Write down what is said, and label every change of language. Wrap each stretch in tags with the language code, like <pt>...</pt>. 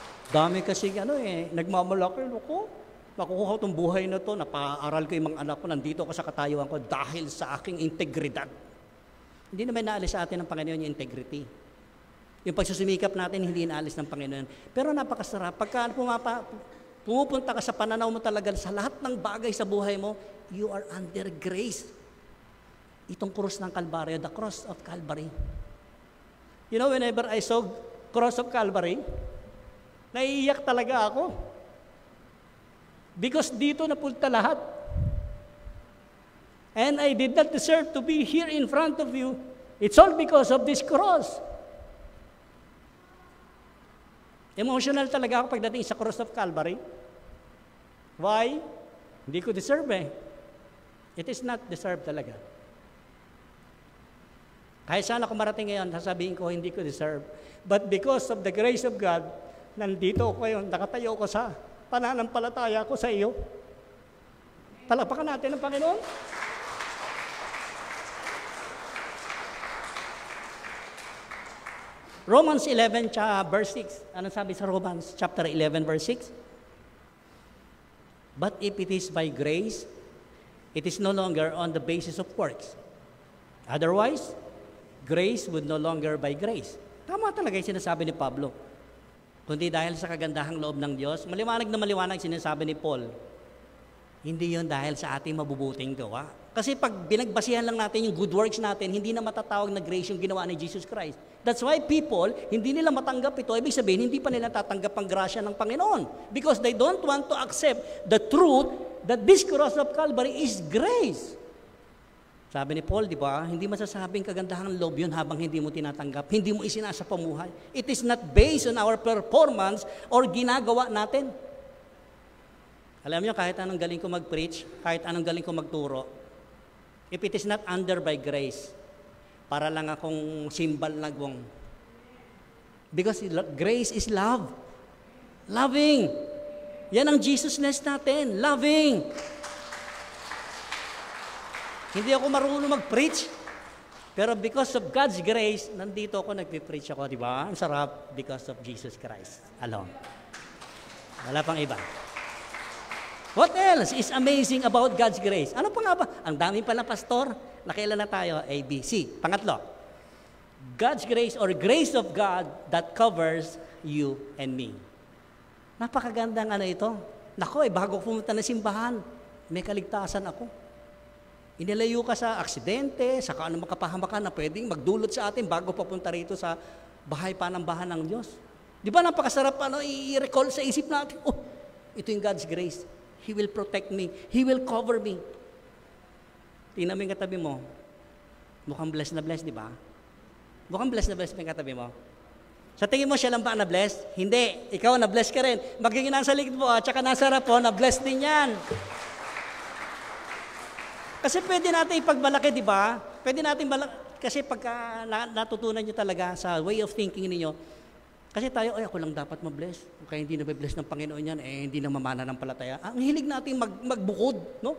<tl>Dami kasi nagmamalaki ako. Nakukuha itong buhay na to, napaaral ko yung mga anak ko, nandito ako sa katayuan ko dahil sa aking integridad. Hindi naman naalis sa atin ng Panginoon yung integrity. Yung pagsusumikap natin, hindi naalis ng Panginoon. Pero napakasarap, pagka pumupunta ka sa pananaw mo talaga sa lahat ng bagay sa buhay mo,</tl> <en>you are under grace.</en> <tl>Itong krus ng Calvary,</tl> <en>the cross of Calvary. You know, whenever I saw cross of Calvary,</en> <tl>naiiyak talaga ako. Because dito napunta lahat.</tl> <en>And I did not deserve to be here in front of you. It's all because of this cross.</en> <tl>Emotional talaga ako pagdating sa cross of Calvary. Why? Hindi ko deserve eh.</tl> <en>It is not deserved talaga.</en> <tl>Kahit saan ako marating ngayon, sasabihin ko, hindi ko deserve.</tl> <en>But because of the grace of God,</en> <tl>nandito ako ngayon, nakatayo ko sa pananampalataya ko sa iyo. Palakpakan natin ang Panginoon. Romans 11, verse 6. Anong sabi sa Romans chapter 11, verse 6?</tl> <en>But if it is by grace, it is no longer on the basis of works. Otherwise, grace would no longer by grace.</en> <tl>Tama talaga yung sinasabi ni Pablo. Kundi dahil sa kagandahang loob ng Diyos, maliwanag na maliwanag sinasabi ni Paul, hindi yon dahil sa ating mabubuting gawa. Kasi pag binagbasihan lang natin yung good works natin, hindi na matatawag na grace yung ginawa ni Jesus Christ.</tl> <en>That's why people,</en> <tl>hindi nila matanggap ito. Ibig sabihin, hindi pa nila tatanggap ang grasya ng Panginoon.</tl> <en>Because they don't want to accept the truth that this cross of Calvary is grace.</en> <tl>Sabi ni Paul, di ba, hindi masasabing kagandahang loob yun habang hindi mo tinatanggap, hindi mo isinasa pamuhay.</tl> <en>It is not based on our performance or</en> <tl>ginagawa natin. Alam niyo, kahit anong galing ko mag-preach, kahit anong galing ko magturo,</tl> <en>if it is not under by grace,</en> <tl>para lang akong symbol na gwang.</tl> <en>Because grace is love. Loving.</en> <tl>Yan ang Jesusness natin.</tl> <en>Loving.</en> <tl>Hindi ako marunong mag-preach. Pero</tl> <en>because of God's grace,</en> <tl>nandito ako, nag-preach ako, di ba? Ang sarap</tl> <en>because of Jesus Christ alone.</en> <tl>Wala pang iba.</tl> <en>What else is amazing about God's grace?</en> <tl>Ano pa nga ba? Ang dami pala, pastor. Nakailan na tayo? A, B, C. Pangatlo.</tl> <en>God's grace or grace of God that covers you and me.</en> <tl>Napakagandang ito. Nako, bago pumunta ng simbahan, may kaligtasan ako. Inilayo ka sa aksidente, sa kaano makapahamakan na pwedeng magdulot sa atin bago papunta rito sa bahay panambahan ng Diyos. Di ba napakasarap i-recall sa isip natin, ito yung God's grace.</tl> <en>He will protect me. He will cover me.</en> <tl>Tingnan mo yung katabi mo. Mukhang blessed na blessed, di ba? Mukhang blessed na blessed yung katabi mo. Sa tingin mo, siya lang ba na-bless? Hindi. Ikaw, na-bless ka rin. Magiging nasa likod mo at saka nasa harap mo, na-bless din yan. Kasi pwede natin ipagmalaki, di ba? Pwede natin kasi pagka natutunan nyo talaga sa</tl> <en>way of thinking</en> <tl>ninyo, kasi tayo, ako lang dapat ma-bless. Kaya hindi na-bless ng Panginoon yan, hindi na mamana ng palataya. Ang hilig natin magbukod, no?</tl>